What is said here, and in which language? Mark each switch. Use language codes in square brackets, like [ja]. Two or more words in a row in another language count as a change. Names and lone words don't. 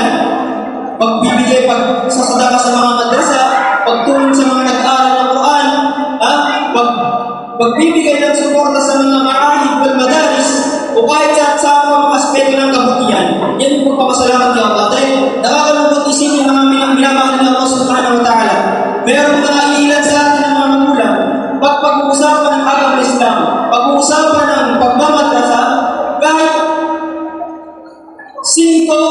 [tl] Pagbibigay, pagsasadaka sa mga madrasa, pagtulong sa mga nag-aaral ng Quran, pagbibigay ng suporta sa mga [ar] المعاهد والمدارس, [tl] o kahit sa mga aspeto ng kabutihan. Yan yung pagpapasalamat kay Allah. Dahil nakakalungkot isipin ng mga minamahal ng Allah [ar] سبحانه وتعالى. [tl] Meron mga ilan sa atin ng mga magulang, pag-uusapan ng agam ng Islam, pag-uusapan ng pagmamadrasa, kahit